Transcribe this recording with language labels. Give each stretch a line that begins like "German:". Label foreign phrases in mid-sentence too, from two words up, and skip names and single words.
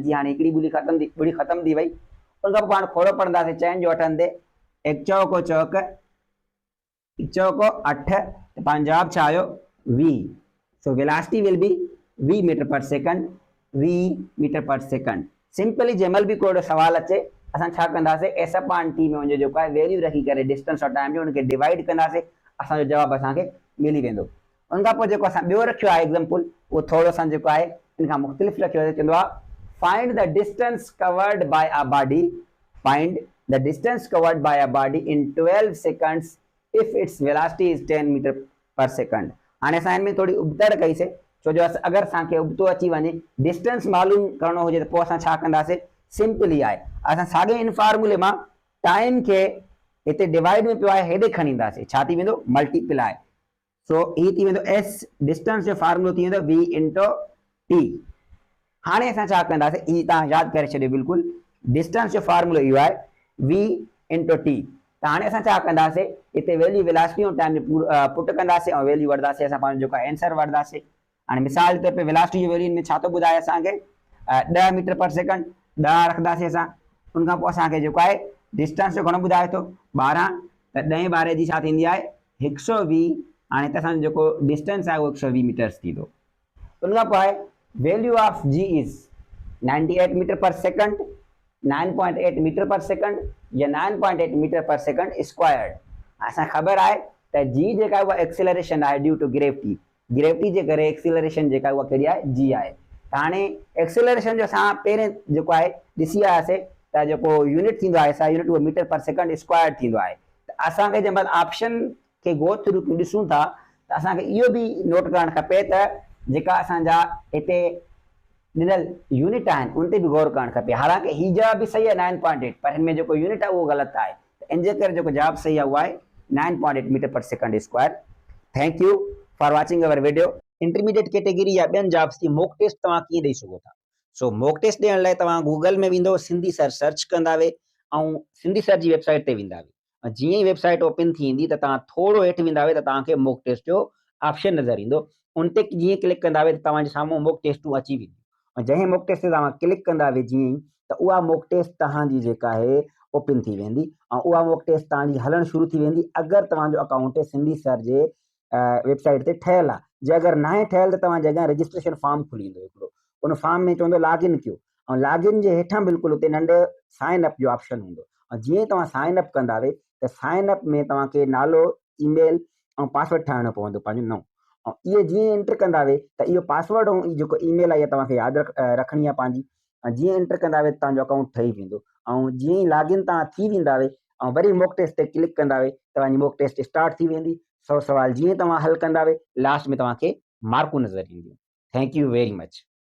Sindhi: जीअं हाणे हिकिड़ी ॿुड़ी ख़तमु थी वई, उन खां पोइ पाण खोड़ो पढ़ंदासीं चइनि जो वठंदे, एक चौको चौक, चौको 8, त पंहिंजो जवाबु छा आयो? v।
English: So velocity will be v meter per second, v meter per second.
Sindhi: सिंपली जंहिंमहिल बि कोई सवाल अचे असां छा कंदासीं,
English: S upon T
Sindhi: में उनजो जेको आहे वैल्यू रखी करे डिस्टेंस और टाइम जो उनखे डिवाइड कंदासीं, असांजो जवाबु असांखे मिली वेंदो। उन खां पोइ जेको असां ॿियो रखियो आहे एग्जाम्पल, उहो थोरो असां जेको आहे इन खां मुख़्तलिफ़ रखियो आहे। चवंदो आहे
English: find the distance covered by a body, find the distance covered by a body in 12 seconds if its velocity is 10 meter per second.
Sindhi: हाणे असां हिन में थोरी उबतड़ कईसीं, छो जो अगरि असांखे उबतो अची वञे, डिस्टेंस मालूम करणो हुजे त पोइ असां छा कंदासीं, सिंपली आहे असां साॻे इन फार्मूले मां टाइम खे हिते डिवाइड में पियो आहे हेॾे खणी ईंदासीं, छा थी वेंदो? मल्टीप्लाई। सो ही थी वेंदो एस, डिस्टेंस जो फार्मूलो थी वेंदो
English: v into T.
Sindhi: हाणे असां छा कंदासीं, ही तव्हां यादि करे छॾियो बिल्कुलु, डिस्टेंस जो फार्मूलो इहो आहे
English: v into T.
Sindhi: त हाणे असां छा कंदासीं, हिते वैल्यू वेलोसिटी ऐं टाइम जो पुट कंदासीं ऐं वैल्यू वठंदासीं, असां पंहिंजो जेको आहे आंसर वठंदासीं। हाणे मिसाल जे तौर ते वेलोसिटी जो वैल्यू में छा थो ॿुधाए असांखे, 10
English: meter per second,
Sindhi: 10 रखंदासीं असां। उन खां पोइ असांखे जेको आहे डिस्टेंस जो घणो ॿुधाए थो? 12। त 10 12 जी छा थींदी आहे? 120। हाणे त असांजो जेको डिस्टेंस आहे उहो 120 मीटर्स थींदो। उन खां पोइ आहे
English: value of g is 98 meter per second, 9.8 meter per second या 9.8 meter per second squared।
Sindhi: असां ख़बर आहे त g जेका आहे उहा एक्सेलरेशन आहे
English: due to gravity.
Sindhi: ग्रेविटी जे करे एक्सेलरेशन जेका उहा कहिड़ी आहे? g आहे। त हाणे एक्सेलरेशन जो असां पहिरें जेको आहे ॾिसी आयासीं त जेको यूनिट थींदो आहे असां यूनिट उहो
English: meter per second square
Sindhi: थींदो आहे। त असांखे जंहिं महिल ऑप्शन खे
English: go through
Sindhi: ॾिसूं था त असांखे इहो बि नोट करणु खपे त जेका असांजा हिते ॾिनल यूनिट आहिनि उन ते बि गौर करणु खपे। हालांकि हीउ जवाबु बि सही आहे 9.8, पर हिन में जेको यूनिट आहे उहो ग़लति आहे। त इन जे करे जेको जवाबु सही आहे उहो आहे 9.8
English: meter per second square. Thank you for watching our video. intermediate category
Sindhi: या ॿियनि जॉब्स जी
English: mock test
Sindhi: तव्हां कीअं ॾेई सघो था? सो
English: mock test
Sindhi: ॾियण लाइ तव्हां गूगल में वेंदो, सिंधी सर सर्च कंदावे ऐं सिंधी सर जी वेबसाइट ते वेंदावे। जीअं ई
English: website open
Sindhi: थींदी त तव्हां थोरो हेठि वेंदावे त तव्हांखे
English: mock test
Sindhi: जो ऑप्शन नज़र ईंदो। उन ते जीअं क्लिक कंदावे त तव्हांजे साम्हूं
English: mock tests
Sindhi: अची वेंदियूं। जंहिं
English: mock test
Sindhi: ते तव्हां क्लिक कंदावे जीअं ई त उहा
English: mock test
Sindhi: तव्हांजी जेका आहे ओपन थी वेंदी ऐं उहा
English: mock test
Sindhi: तव्हांजी हलणु शुरू थी वेंदी अगरि तव्हांजो अकाउंट सिंधी सर जे वेबसाइट ते ठहियलु आहे। जे अगरि न आहे ठहियलु त तव्हांजे अॻियां
English: registration form
Sindhi: खुली ईंदो हिकिड़ो, उन फॉर्म में चवंदो लॉगिन कयो ऐं लॉगिन जे हेठां बिल्कुलु उते नंढो
English: sign up
Sindhi: जो ऑप्शन हूंदो ऐं जीअं तव्हां
English: sign up
Sindhi: कंदावे त
English: sign up
Sindhi: में तव्हांखे नालो, ईमेल ऐं पासवर्ड ठाहिणो पवंदो पंहिंजो नओं। ऐं इहे जीअं एंटर कंदावे त इहो पासवर्ड ऐं जेको ईमेल आहे इहा तव्हांखे यादि रखणी आहे पंहिंजी। ऐं जीअं एंटर कंदावे त तव्हांजो अकाउंट ठही वेंदो ऐं जीअं ई लॉगिन तव्हां थी वेंदावे ऐं वरी
English: mock test
Sindhi: ते क्लिक कंदावे तव्हांजी
English: mock test start
Sindhi: थी वेंदी। 100 सवाल जीअं तव्हां हल कंदावे लास्ट में तव्हांखे मार्कूं नज़र ईंदियूं।
English: Thank you very much.